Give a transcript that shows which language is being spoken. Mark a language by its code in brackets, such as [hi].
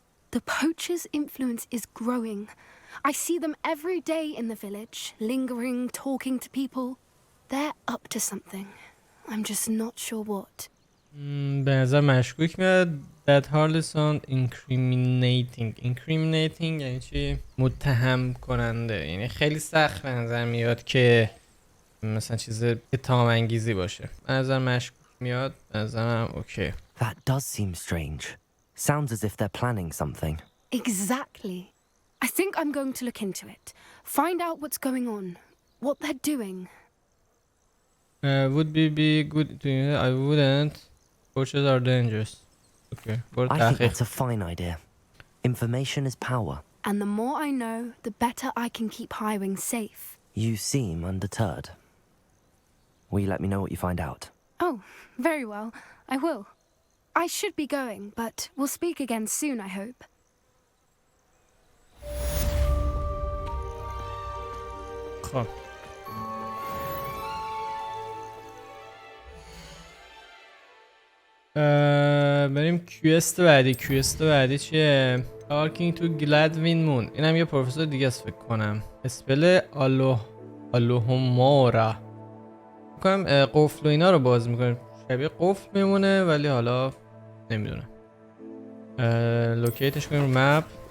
[en] The poachers' influence is growing. I see them every day in the village, lingering, talking to people. They're up to something. I'm just not sure what. [fa] به نظر مشکوک میاد. [en] That hardly sound incriminating. [fa] Incriminating یعنی چی؟ متهم کننده. یعنی خیلی سخت به نظر میاد که مثلا چیز اتهام انگیزی باشه. به نظر مشکوک میاد. به نظرم اوکی. [en] That does seem strange. Sounds as if they're planning something. Exactly. I think I'm going to look into it. Find out what's going on. What they're doing. Would be good to I wouldn't. Poachers are dangerous. Okay. I think that's a fine idea. Information is power. And the more I know, the better I can keep Highwing safe. You seem undeterred. Will you let me know what you find out? Oh, very well. I will. I should be going, but we'll speak again soon, I hope. [fa] خب بریم کوست بعدی. کوست بعدی چیه؟ [en] Talking to Gladwin Moon. [fa] اینم یه پروفسور دیگه است فکر کنم. اسپل آلوهومورا. میکنم قفل و اینا رو باز میکنیم. شبیه قفل میمونه ولی حالا نمیدونم. لوکیتش کنیم رو مپ.